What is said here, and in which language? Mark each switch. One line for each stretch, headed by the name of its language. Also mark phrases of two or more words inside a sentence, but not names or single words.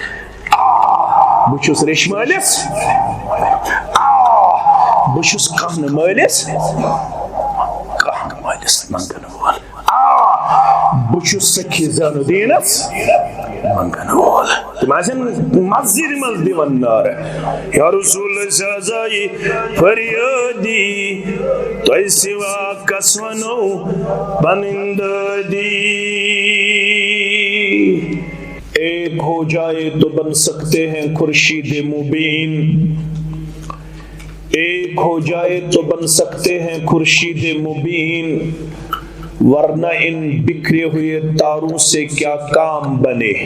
Kashmiri: बुश रेशमालिस बुश कहन मालिस मंगन वोल बुश सखी ज़ैनुद्दीनस मंगन वोल तुम मस्जिद मज दिवन नार या रसूल सजाई फरियादी तोय सिवा कसवनो बनिंददी
Hindi: एक हो जाए तो बन सकते हैं खुर्शीद मुबीन, एक हो जाए तो बन सकते हैं खुर्शीद मुबीन, वरना इन बिखरे हुए तारों से क्या काम बने।